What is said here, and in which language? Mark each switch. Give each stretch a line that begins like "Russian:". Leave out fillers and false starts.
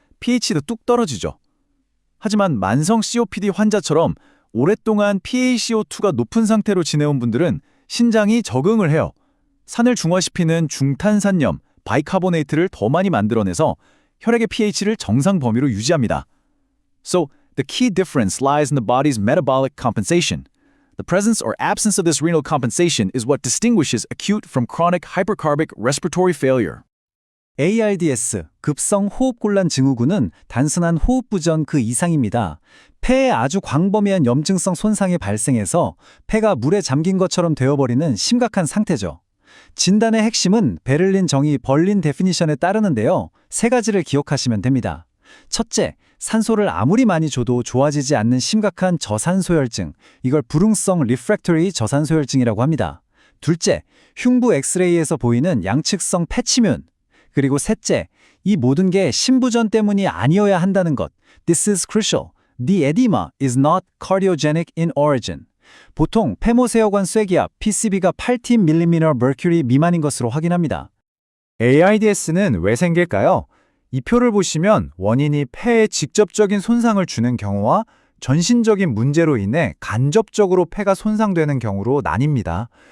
Korean: pH도 뚝 떨어지죠. 하지만 만성 COPD 환자처럼 오랫동안 PaCO2가 높은 상태로 지내온 분들은 신장이 적응을 해요. 산을 중화시키는 중탄산염, 바이카보네이트를 더 많이 만들어내서 혈액의 pH를 정상 범위로 유지합니다.
English: So, the key difference lies in the body's metabolic compensation. The presence or absence of this renal compensation is what distinguishes acute from chronic hypercarbic respiratory failure.
Korean: ARDS, 급성 호흡곤란 증후군은 단순한 호흡부전 그 이상입니다. 폐에 아주 광범위한 염증성 손상이 발생해서 폐가 물에 잠긴 것처럼 되어버리는 심각한 상태죠. 진단의 핵심은 베를린 정의 벌린 데피니션에 따르는데요. 세 가지를 기억하시면 됩니다. 첫째, 산소를 아무리 많이 줘도 좋아지지 않는 심각한 저산소혈증, 이걸 불응성 리프랙터리 저산소혈증이라고 합니다. 둘째, 흉부 엑스레이에서 보이는 양측성 패치뮨. 그리고 셋째, 이 모든 게 심부전 때문이 아니어야 한다는 것.
English: This is crucial. The edema is not cardiogenic in origin.
Korean: 보통 폐모세혈관 쇠기압 PCB가 80mm 미만인 것으로 확인합니다. ARDS는 왜 생길까요? 이 표를 보시면 원인이 폐에 직접적인 손상을 주는 경우와 전신적인 문제로 인해 간접적으로 폐가 손상되는 경우로 나뉩니다.